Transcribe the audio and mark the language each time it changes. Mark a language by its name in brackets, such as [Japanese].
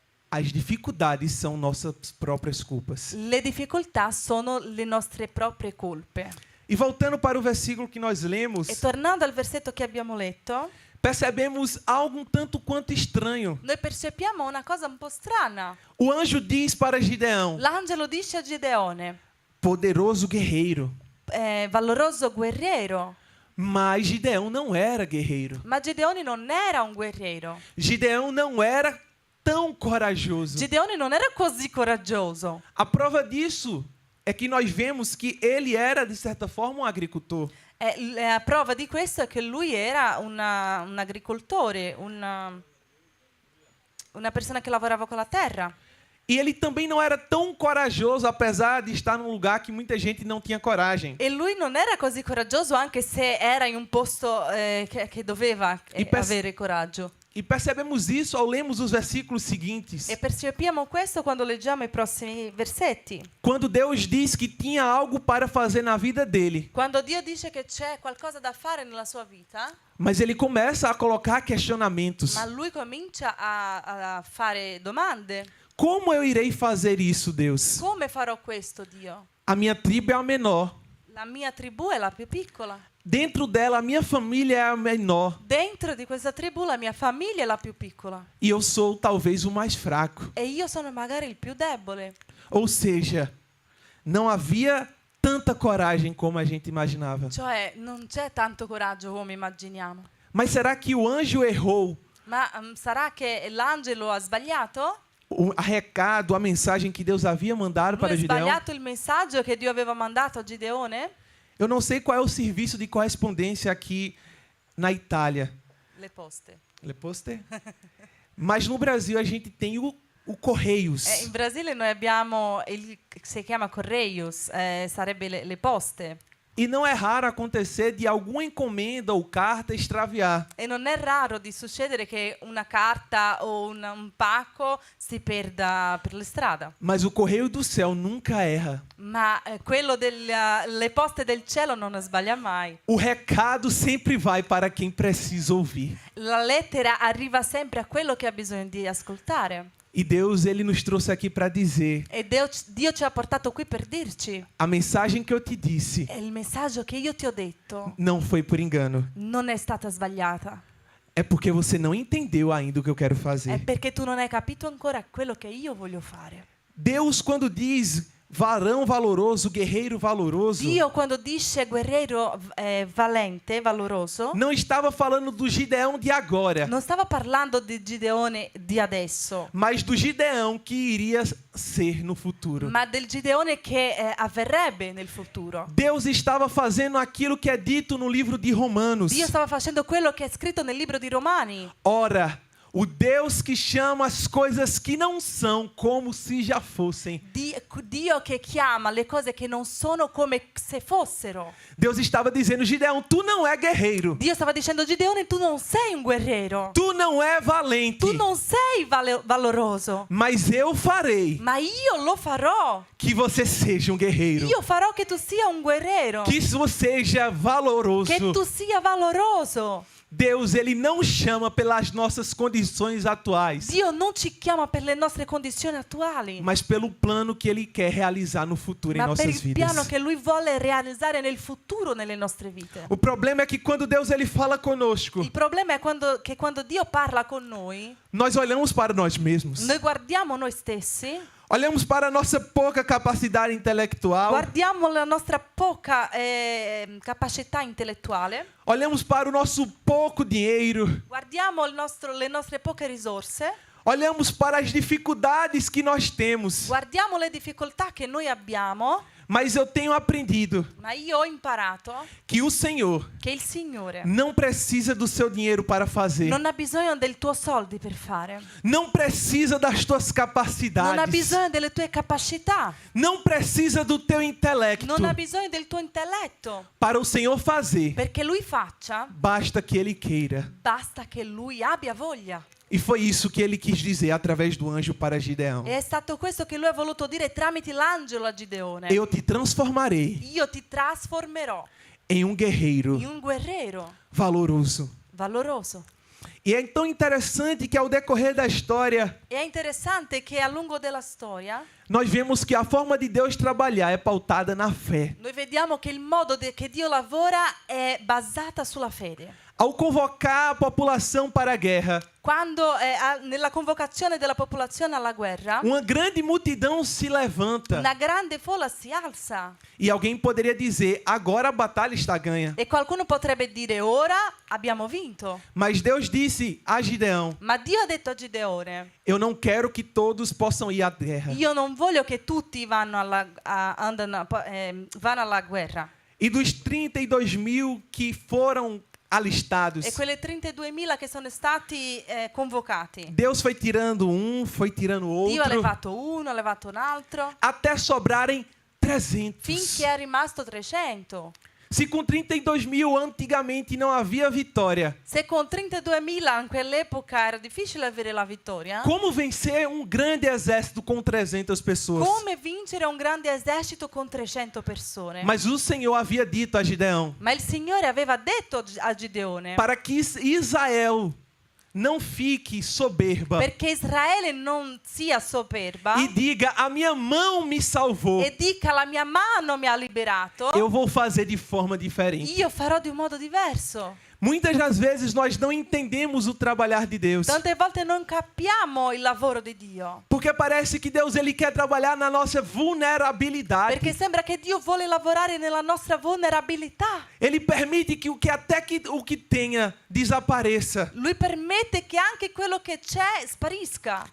[Portuguese] as dificuldades são nossas próprias culpas. [Italian] le difficoltà sono le nostre proprie colpe. [Portuguese] E voltando para o versículo que nós lemos, [Italian] E tornando al versetto che abbiamo letto, [Portuguese] percebemos algo um tanto quanto estranho. [Italian] noi percepiamo una cosa un po' strana. [Portuguese] O anjo diz para Gideão: [Italian] L'angelo dice a Gideone, [Portuguese] poderoso guerreiro. [Italian] valoroso guerriero. [Portuguese] Mas Gideão não era guerreiro. [Italian] Ma Gideone non era un guerriero. [Portuguese] Gideão não era tão corajoso. [Italian] Gideone non era così coraggioso. [Portuguese] A prova disso é que nós vemos que ele era, de certa forma, um agricultor. [Italian] La prova di questo è che lui era un agricoltore, una persona che lavorava con la terra. [Portuguese] E ele também não era tão corajoso, apesar de estar num lugar que muita gente não tinha coragem. [Italian] E lui non era così coraggioso anche se era in un posto che doveva avere coraggio. [Portuguese] E percebemos isso ao lermos os versículos seguintes. [Italian] E percepiamo questo quando leggiamo i prossimi versetti. [Portuguese] Quando Deus diz que tinha algo para fazer na vida dele, [Italian] Quando Dio dice che c'è qualcosa da fare nella sua vita, [Portuguese] mas ele começa a colocar questionamentos. [Italian] ma lui comincia a fare domande. [Portuguese] Como eu irei fazer isso, Deus? [Italian] Come farò questo, Dio? [Portuguese] A minha tribo é a menor. [Italian] La mia tribù è la più piccola. [Portuguese] Dentro dela, a minha família é a menor. [Italian] Dentro di questa tribù la mia famiglia è la più piccola. [Portuguese] E eu sou talvez o mais fraco. [Italian] E io sono magari il più debole. [Portuguese] Ou seja, não havia tanta coragem como a gente imaginava. [Italian] Cioè, non c'è tanto coraggio come immaginiamo. [Portuguese] Mas será que o anjo errou [Italian] Ma sarà che l'angelo ha sbagliato? [Portuguese] o recado, a mensagem que Deus havia mandado [Italian] Lui [Portuguese] para [Italian] ha [Portuguese] Gideão? [Italian] sbagliato il messaggio che Dio aveva mandato a Gideone? [Portuguese] Eu não sei qual é o serviço de correspondência aqui na Itália. [Italian] Le poste. Le Poste? [Portuguese] Mas no Brasil a gente tem o Correios. [Italian] In Brasile noi abbiamo il si chiama Correios, sarebbe le poste. [Portuguese] E não é raro acontecer de alguma encomenda ou carta extraviar. [Italian] E non è raro di succedere che una carta o un pacco si perda per la strada. [Portuguese] Mas o Correio do Céu nunca erra. [Italian] Ma quello le poste del cielo non sbaglia mai. [Portuguese] O recado sempre vai para quem precisa ouvir. [Italian] La lettera arriva sempre a quello che ha bisogno di ascoltare. [Portuguese] E Deus, ele nos trouxe aqui para dizer: [Italian] E Dio ci ha portato qui per dirci: [Portuguese] a mensagem que eu te disse [Italian] il messaggio che io ti ho detto [Portuguese] não foi por engano. [Italian] non è stata sbagliata. [Portuguese] É porque você não entendeu ainda o que eu quero [Italian] È [Portuguese] fazer. [Italian] perché tu non hai capito ancora quello che io voglio fare. [Portuguese] Deus, quando diz varão valoroso, guerreiro valoroso, [Italian] Dio quando dice guerriero valente, valoroso, [Portuguese] não estava falando do Gideão de agora, [Italian] non stava parlando di Gideone di adesso, [Portuguese] mas do Gideão que iria ser no futuro. [Italian] ma del Gideone che avverrebbe nel futuro. [Portuguese] Deus estava fazendo aquilo que é dito no livro de Romanos. [Italian] Dio stava facendo quello che è scritto nel libro di Romani. [Portuguese] Ora, o Deus que chama as coisas que não são como se já fossem. [Italian] Dio che chiama le cose che non sono come se fossero. [Portuguese] Deus estava dizendo: Gideão, tu não é guerreiro. [Italian] Dio stava dicendo: Gideone, tu non sei un guerriero. [Portuguese] Tu não é valente. [Italian] Tu non sei valoroso. [Portuguese] Mas eu farei [Italian] Ma io lo farò. [Portuguese] que você seja um guerreiro. [Italian] Io farò che tu sia un guerriero. [Portuguese] Que você seja valoroso. [Italian] Che tu sia valoroso. [Portuguese] Deus, ele não chama pelas nossas condições atuais, [Italian] Dio non ci chiama per le nostre condizioni attuali, [Portuguese] mas pelo plano que ele quer realizar no futuro em [Italian] ma per [Portuguese] nossas [Italian] il piano [Portuguese] vidas. [Italian] che Lui vuole realizzare nel futuro nelle nostre vite. [Portuguese] O problema é que quando Deus ele fala conosco, [Italian] Il problema è che quando Dio parla con noi, [Portuguese] nós olhamos para nós mesmos. [Italian] noi guardiamo noi stessi, [Portuguese] Olhamos para a nossa pouca capacidade intelectual. [Italian] guardiamo la nostra poca capacità intellettuale, [Portuguese] Olhamos para o nosso pouco dinheiro. [Italian] guardiamo le nostre poche risorse, [Portuguese] Olhamos para as dificuldades que nós temos. [Italian] guardiamo le difficoltà che noi abbiamo, [Portuguese] Mas eu tenho aprendido [Italian] ma io ho imparato [Portuguese] que o Senhor [Italian] che il Signore [Portuguese] não precisa do seu dinheiro para fazer. [Italian] non ha bisogno del tuo soldi per fare, [Portuguese] Não precisa das tuas [Italian] non ha [Portuguese] capacidades. [Italian] bisogno delle tue capacità, [Portuguese] Não precisa do teu intelecto. [Italian] non ha bisogno del tuo intelletto. [Portuguese] Para o Senhor fazer, [Italian] Perché Lui faccia, [Portuguese] basta que Ele queira. [Italian] basta che Lui abbia voglia. [Portuguese] E foi isso que Ele quis dizer através do anjo para Gideão. [Italian] E è stato questo che Lui ha voluto dire tramite l'angelo a Gideone. [Portuguese] Eu te transformarei [Italian] Io ti trasformerò [Portuguese] em um guerreiro [Italian] in un guerriero [Portuguese] valoroso. [Italian] valoroso. [Portuguese] E é tão interessante que ao decorrer da história, [Italian] E è interessante che a lungo della storia [Portuguese] nós vemos que a forma de Deus trabalhar é pautada na fé. [Italian] noi vediamo che il modo che Dio lavora è basata sulla fede. [Portuguese] Ao convocar a população para a guerra, [Italian] Quando nella convocazione della popolazione alla guerra, [Portuguese] uma grande multidão se levanta. [Italian] una grande folla si alza [Portuguese] E alguém poderia dizer: agora a batalha está ganha. [Italian] e qualcuno potrebbe dire ora abbiamo vinto. [Portuguese] Mas Deus disse a Gideão: [Italian] Ma Dio ha detto a Gideone: [Portuguese] eu não quero que todos possam ir à guerra. [Italian] io non voglio che tutti vanno alla guerra. [Portuguese] E dos 32.000 que foram alistados, [Italian] E quelle 32.000 che sono stati convocati, [Portuguese] Deus foi tirando um, foi tirando [Italian] Dio ha [Portuguese] outro, [Italian] levato uno, ha levato un altro, [Portuguese] até sobrarem 300. [Italian] finché è rimasto 300. [Portuguese] Se com 32.000 antigamente não havia vitória, [Italian] Se con 32.000 in quell'epoca era difficile avere la vittoria, [Portuguese] como vencer um grande exército com 300 pessoas? [Italian] come vincere un grande esercito con 300 persone? [Portuguese] Mas o Senhor havia dito a Gideão: [Italian] Ma il Signore aveva detto a Gideone [Portuguese] para que Israel não fique soberba [Italian] perché Israele non sia soberba [Portuguese] e diga: a minha mão me salvou. [Italian] e dica la mia mano mi ha liberato, [Portuguese] Eu vou fazer de forma diferente. [Italian] io farò di un modo diverso. [Portuguese] Muitas das vezes nós não entendemos o trabalhar de Deus. [Italian] Tante volte non capiamo il lavoro di Dio, [Portuguese] Porque parece que Deus ele quer trabalhar na nossa vulnerabilidade. [Italian] perché sembra che Dio vuole lavorare nella nostra vulnerabilità. [Portuguese] Ele permite que o que tenha desapareça. [Italian] Lui permette che anche quello che c'è sparisca,